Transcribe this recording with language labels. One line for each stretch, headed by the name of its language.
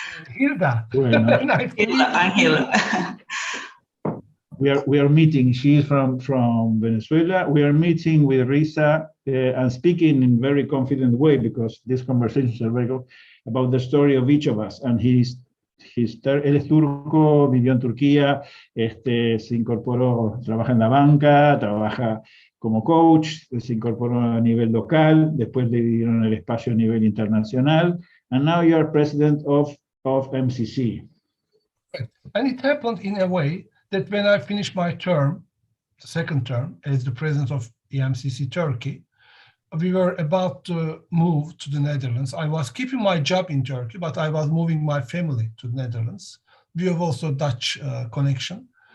Spanish: Hilda. Bueno.
English: Nice to meet you. Hilda. We are meeting. She is from Venezuela. We are meeting with Riza and speaking in very confident way, because these conversations are very good, about the story of each of us.
Spanish: And él es turco, vivió en Turquía, se incorporó, trabaja en la banca, trabaja como coach, se incorporó a nivel local, después le dieron el espacio a nivel internacional,
English: and now you are president of MCC. And it happened in a way that when I finished my term, the second term, as the president of EMCC Turkey, we were about to move to the Netherlands. I was keeping my job in Turkey, but I was moving my family to the Netherlands. We have also Dutch connection.